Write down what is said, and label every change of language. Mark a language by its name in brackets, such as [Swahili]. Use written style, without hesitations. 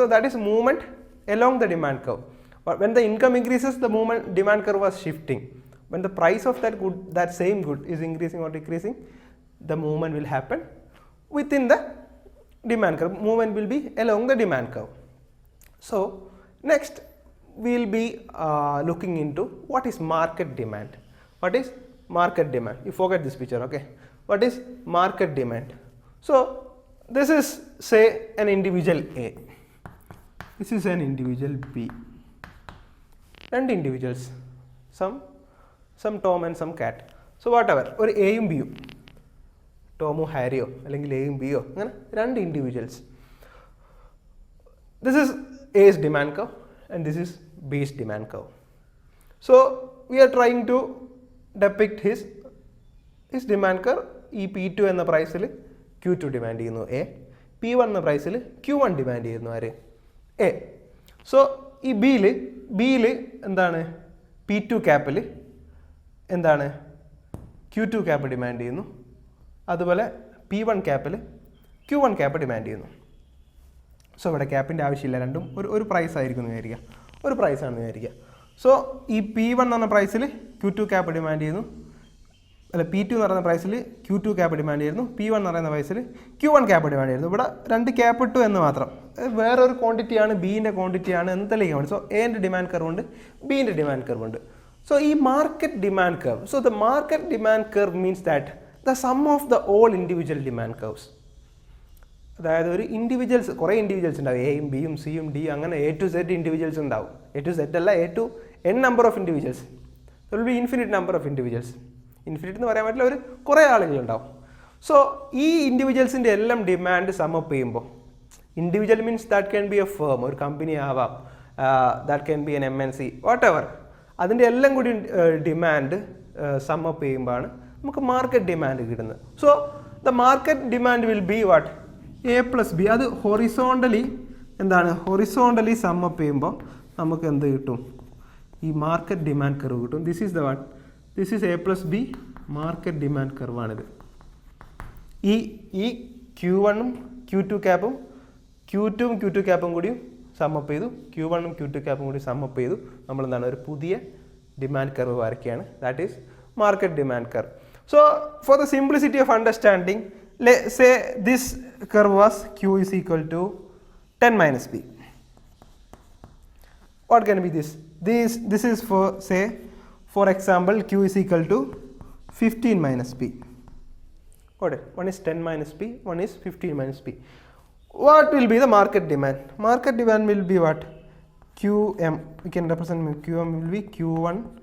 [English] So that is movement along the demand curve. But when the income increases, the demand curve was shifting. When the price of that same good is increasing or decreasing, the movement will happen within the demand curve. Movement will be along the demand curve. So next we will be looking into what is market demand. What is market demand? You forget this picture, okay? What is market demand? So this is, say, an individual A. This is an individual B. രണ്ട് individuals, some Tom and some cat. So whatever, [Malayalam] ഒരു എയും ബിയും, tomo ഹാരിയോ അല്ലെങ്കിൽ എയും ബിയോ, അങ്ങനെ രണ്ട് individuals. [English] This is A's demand curve and this is B's demand curve. So we are trying to depict his demand curve. [Malayalam] ഈ P2 എന്ന പ്രൈസിൽ Q2 ഡിമാൻഡ് ചെയ്യുന്നു എ, P1 എന്ന പ്രൈസിൽ Q1 ഡിമാൻഡ് ചെയ്യുന്നു ആര്? എ. സോ ഈ ബിയിൽ എന്താണ്? P2 ക്യാപ്പിൽ എന്താണ്? Q2 ക്യാപ്പ് ഡിമാൻഡ് ചെയ്യുന്നു. അതുപോലെ P1 ക്യാപ്പിൽ Q1 ക്യാപ്പ് ഡിമാൻഡ് ചെയ്യുന്നു. സോ ഇവിടെ ക്യാപ്പിൻ്റെ ആവശ്യമില്ല, രണ്ടും ഒരു പ്രൈസ് ആയിരിക്കും എന്ന് വിചാരിക്കുക, ഒരു പ്രൈസാണെന്ന് വിചാരിക്കുക. സോ ഈ P1 എന്ന പ്രൈസിൽ Q2 ക്യാപ്പ് ഡിമാൻഡ് ചെയ്യുന്നു, അല്ല P2 എന്ന് പറയുന്ന പ്രൈസിൽ Q2 ക്യാപ്പ് ഡിമാൻഡ് ചെയ്യുന്നു, P1 എന്ന് പറയുന്ന പ്രൈസിൽ Q1 ക്യാപ്പ് ഡിമാൻഡ് ചെയ്യുന്നു. ഇവിടെ രണ്ട് ക്യാപ്പ് ഇട്ടു എന്ന് മാത്രം, വേറൊരു ക്വാണ്ടിറ്റിയാണ്, ബീൻ്റെ ക്വാണ്ടിറ്റിയാണ് എന്ന് തെളിയിക്കാൻ. സോ എൻ്റെ ഡിമാൻഡ് കർവ് ഉണ്ട്, ബീൻ്റെ ഡിമാൻഡ് കർവ് ഉണ്ട്. [English] So ഈ market demand curve, so the market demand curve means that the sum of the all individual demand curves. [Malayalam] അതായത് ഒരു ഇൻഡിവിജ്വൽസ്, കുറേ ഇൻഡിവിജ്വൽസ് ഉണ്ടാവും, എയും ബിയും സിയും ഡി, അങ്ങനെ A to Z ഇൻഡിവിജ്വൽസ് ഉണ്ടാവും. A to Z അല്ല, A to N number of individuals. [English] There will be infinite number of individuals. [Malayalam] Infinite എന്ന് പറയാൻ പറ്റില്ല, ഒരു കുറേ ആളുകളുണ്ടാവും. സോ ഈ ഇൻഡിവിജ്വൽസിൻ്റെ എല്ലാം ഡിമാൻഡ് സമപ്പ് ചെയ്യുമ്പോൾ, [English] individual means that can be a firm, [Malayalam] ഒരു കമ്പനി ആവാം, [English] that can be an MNC, whatever, [Malayalam] അതിൻ്റെ എല്ലാം കൂടി ഡിമാൻഡ് സമപ്പ് ചെയ്യുമ്പോഴാണ് നമുക്ക് മാർക്കറ്റ് ഡിമാൻഡ് കിട്ടുന്നത്. [English] So the market demand will be what? A plus B. [Malayalam] അത് ഹൊറിസോണ്ടലി എന്താണ്? ഹൊറിസോണ്ടലി സമപ്പ് ചെയ്യുമ്പോൾ നമുക്ക് എന്ത് കിട്ടും? ഈ മാർക്കറ്റ് ഡിമാൻഡ് കർവ് കിട്ടും. [English] This is the what? [Malayalam] This is A plus B market demand കർവാണിത്. ഈ Q1ഉം Q2 ക്യാപ്പും Q2ഉം Q2 ക്യാപ്പും കൂടിയും സമ്മപ്പ് ചെയ്തു, Q1ഉം Q2 ക്യാപ്പും കൂടി സമ്മപ്പ് ചെയ്തു, നമ്മൾ എന്താണ് ഒരു പുതിയ ഡിമാൻഡ് കർവ് വരയ്ക്കുകയാണ്. [English] That is market demand curve. So for the simplicity of understanding, say this curve was Q is equal to 10 minus B. What can be this? This is for, say, for example, Q is equal to 15 minus B. Got it? One is 10 minus B, one is 15 minus B. What will be the market demand? Market demand will be what? QM. We can represent QM will be Q1.